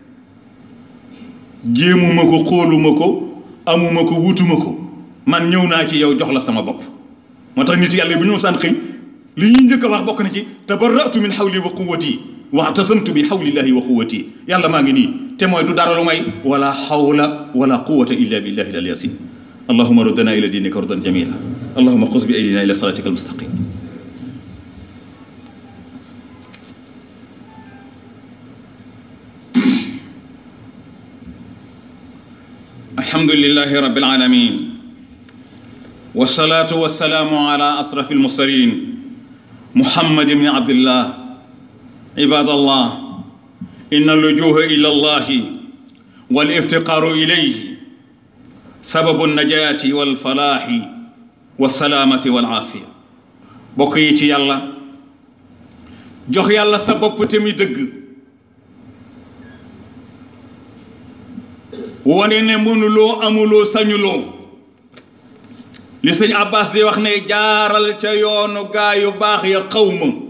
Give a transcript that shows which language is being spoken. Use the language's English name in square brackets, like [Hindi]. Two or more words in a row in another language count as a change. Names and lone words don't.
[Wolof] jéemuma ko xooluma ko amuma ko wutuma ko man ñëw naa ci yow jox la sama bopp moo tax nit yàlla bu ñu saan xëy li ñuy njëkk a wax bokk na ci [Arabic] تبرأت من حولي وقوتي واعتصمت بحول الله وقوتي [Wolof] yàlla maa ngi nii te mooy du dara lu may [Arabic] ولا حول ولا قوة إلا بالله العلي العظيم اللهم ردنا إلى دينك ردا جميلا اللهم خذ بأيدينا إلى صراطك المستقيم الحمد لله رب العالمين والصلاة والسلام على أشرف المرسلين محمد بن عبد الله عباد الله إن اللجوء إلى الله والافتقار إليه سبب النجاة والفلاح والسلامة والعافية بقيتي يالله [Wolof] jox yàlla sa bopp te mi dëgg wane ne mënuloo amuloo sañuloo li sëñ Abbas di wax ne jaaral ca yoonu gaa yu baax ya xawma